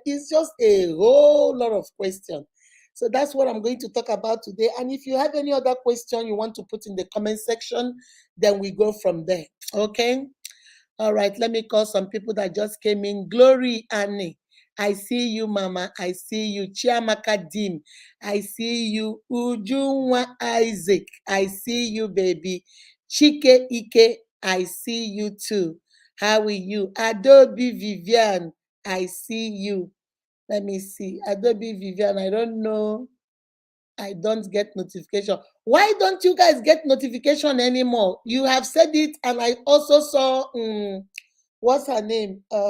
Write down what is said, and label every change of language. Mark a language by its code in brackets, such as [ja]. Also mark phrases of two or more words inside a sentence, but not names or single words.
[en] It's just a whole lot of questions. So that's what I'm going to talk about today. And if you have any other question you want to put in the comment section, then we go from there. Okay? All right, let me call some people that just came in. Glory Annie. I see you, Mama. I see you. Chiamaka Dim. I see you. Ujunwa Isaac. I see you, baby. Chike Ike. I see you too. How are you? Adobe Vivian. I see you. Let me see. Adobe Vivian. I don't know. I don't get notification. Why don't you guys get notification anymore? You have said it, and I also saw what's her name?